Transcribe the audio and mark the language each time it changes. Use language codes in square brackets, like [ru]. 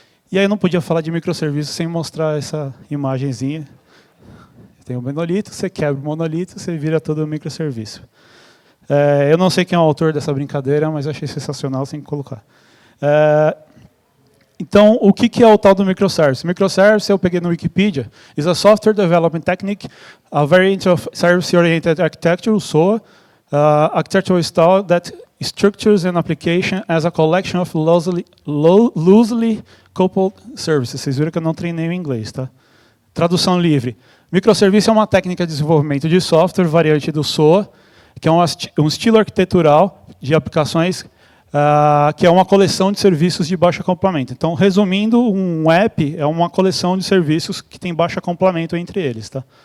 [pt] E aí eu não podia falar de microserviços sem mostrar essa imagenzinha. Tem um monolito, você quebra o monolito, você vira todo um microserviço. Eu não sei quem é o autor dessa brincadeira, mas eu achei sensacional, tem que colocar. Então, o que é o tal do microservice? [en] Microservice, [pt] eu peguei no Wikipedia, [en] is a software development technique, a variant of service-oriented architecture, SOA, architectural style that structures an application as a collection of loosely coupled services. [pt] Vocês viram que eu não treinei o inglês, tá? Tradução livre. Microserviço é uma técnica de desenvolvimento de software, variante do SOA, que é um estilo arquitetural de aplicações que é uma coleção de serviços de baixo acoplamento. Então, resumindo, um app é uma coleção de serviços que tem baixo acoplamento entre eles. Tá?